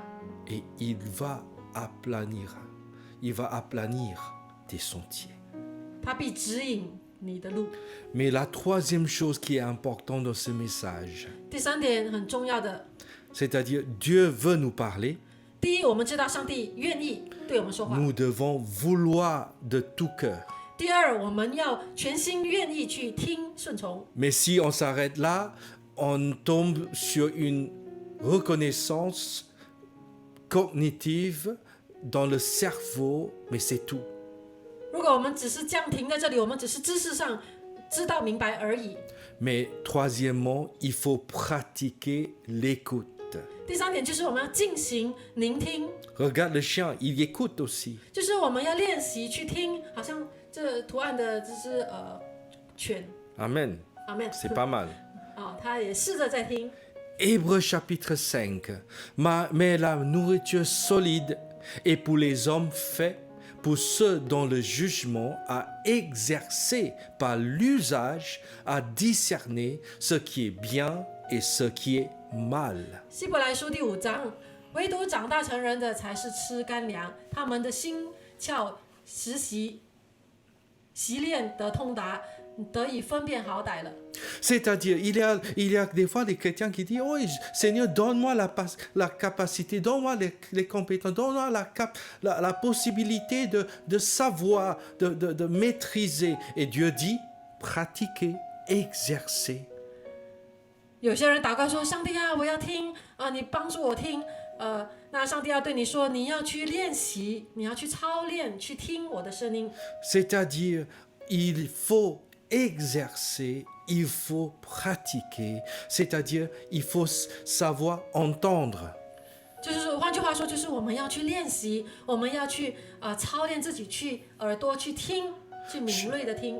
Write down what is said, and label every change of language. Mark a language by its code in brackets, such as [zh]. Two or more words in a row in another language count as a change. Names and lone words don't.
[fr] Et il va aplanir tes sentiers. [zh] 他必指引你的路。 [fr] Mais la troisième chose qui est importante dans ce message, [zh] 第三点很重要的， [fr] c'est-à-dire Dieu veut nous parler, [zh] 第一，我们知道上帝愿意对我们说话； [fr] nous devons vouloir de tout cœur. [zh] 第二，我们要全心愿意去听顺从。 [fr] Mais si on s'arrête là, on tombe sur une reconnaissance cognitive dans le cerveau, mais c'est tout. [zh] 如果我们只是这样停在这里，我们只是知识上知道明白而已。 [fr] Mais troisièmement, il faut pratiquer l'écoute. [zh] 第三点就是我们要进行聆听， [fr] Regarde le chien, il écoute aussi. [zh] 就是我们要练习去听，好像这图案的就是犬， [fr] Amen. [zh] 阿妹， [fr] C'est pas mal. [zh] 他也试着在听。 [fr] Hébreux chapitre 5. Mais la nourriture solide est pour les hommes faits, pour ceux dont le jugement a exercé par l'usage à discerner ce qui est bien et ce qui est mal. [zh] 希伯来书第5章，唯独长大成人的才是吃干粮，他们的心窍实习练得通达，得以分辨好歹了。 [fr] C'est-à-dire, il y a des fois des chrétiens qui disent, oh Seigneur, donne-moi la capacité, donne-moi les compétences, donne-moi la possibilité de savoir, de maîtriser. Et Dieu dit, pratiquer, exercer. [zh] 有些人祷告说：“上帝啊，我要听啊，你帮助我听。那上帝要对你说，你要去练习，你要去操练，去听我的声音。 [fr] C'est-à-dire, il faut exercer, il faut pratiquer. C'est-à-dire, il faut savoir entendre. [zh] 就是换句话说，就是我们要去练习，我们要去操练自己，去耳朵去听，去敏锐的听。